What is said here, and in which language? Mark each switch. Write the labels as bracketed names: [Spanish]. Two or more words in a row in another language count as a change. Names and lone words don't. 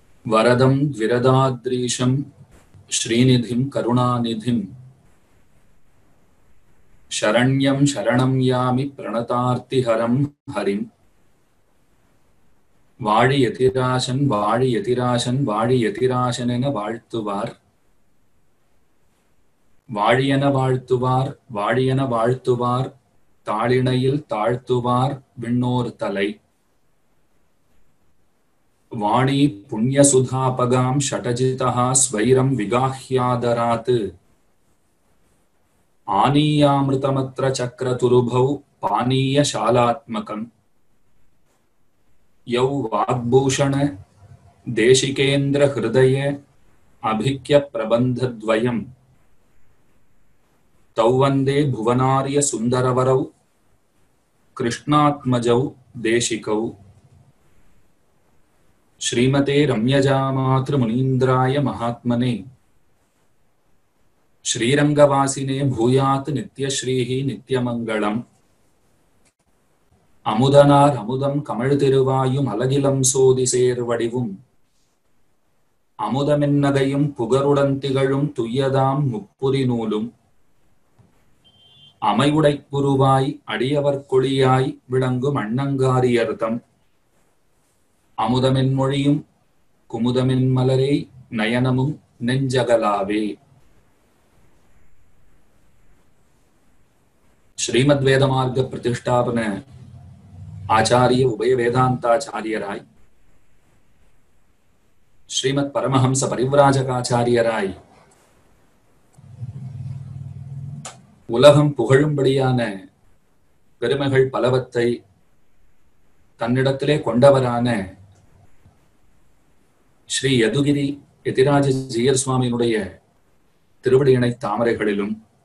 [Sanskrit] वरदं द्विरदाद्रीशं श्रीनिधिं करुणानिधिं शरण्यं शरणं यामि प्रणतार्तिहरं हरिं [Tamil] வாழி யதிராசன் வாழி யதிராசன் வாழி யதிராசன் என வாழ்த்துவார் வாழியன வாழ்த்துவார் வாழியன வாழ்த்துவார் தாளிணையில் தாழ்த்துவார் விண்ணோர் தலை வாணி [Sanskrit] पुण्यसुधापगाम् षडजिता स्वैरम् विगाह्यादरात् आनीयामृतमत्र चक्रतुरुभौ पानीयशालात्मकम् यौ वाग्भूषण देशिकेन्द्र हृदय अभिक्य प्रबंधद्वयम् तौ वंदे भुवनार्य सुंदरवरौ कृष्णात्मजौ देशिकौ श्रीमते रम्यजामातृ मुनीन्द्राय महात्मने श्रीरंगवासिने भूयात् नित्यश्रीः नित्यमंगलम् [Tamil] அமுதனார் அமுதம் கமழ் திருவாயும் அலகிலம் சோதி சேர்வடிவும் அமுதமென்னகையும் புகருடன் திகழும் துய்யதாம் முப்புரி நூலும் அமைவுடைப்புருவாய் அடியவர் கொளியாய் விளங்கும் அண்ணங்காரியர்தம் அமுதமென் மொழியும் குமுதமென் மலரே நயனமும் நெஞ்சகலாவே. [Sanskrit] श्रीमत् वेदमार्ग प्रतिष्ठापन आचार्य उभय वेदांताचार्यराय श्रीमत् परमहंस परिव्राजकाचार्यराय [Tamil] உலகம் புகழும்படியான பெருமைகள் பலவற்றை தன்னிடத்திலே கொண்டவரான ஸ்ரீ யதுகிரி யதிராஜ ஜீயர் சுவாமியினுடைய திருவடியினை தாமரைகளிலும்